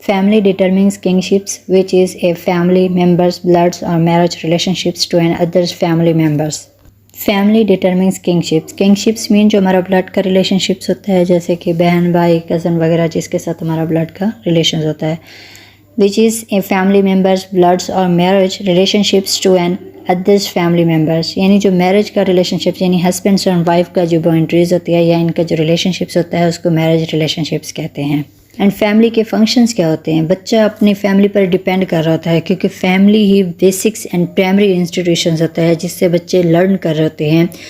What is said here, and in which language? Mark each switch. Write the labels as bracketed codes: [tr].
[en] Family determines kinships which is a family members builds اور marriage relationships to an others family members. Family determines kinships. [ur] کنگشپس مین جو ہمارا blood کا relation ships ہوتا ہے جیسے کہ بہن، بھائی، کزن وغیرہ جس کے ساتھ ہمارا بلڈ کا ریلیشنز ہوتا ہے. [en] which is a family members bloods or marriage relationships to an others family members. [ur] یعنی جو میرج کا ریلیشن شپس یعنی ہسبینڈ اور وائف کا جو باؤنڈریز ہوتی ہے یا ان کا جو ریلیشن شپس ہوتا ہے اس کو میرج ریلیشن شپس کہتے ہیں. اینڈ فیملی کے فنکشنز کیا ہوتے ہیں؟ بچہ اپنی فیملی پر ڈیپینڈ کر رہا ہوتا ہے کیونکہ family he basics and primary institutions ہوتا ہے جس سے بچے لرن کر رہے ہوتے ہیں.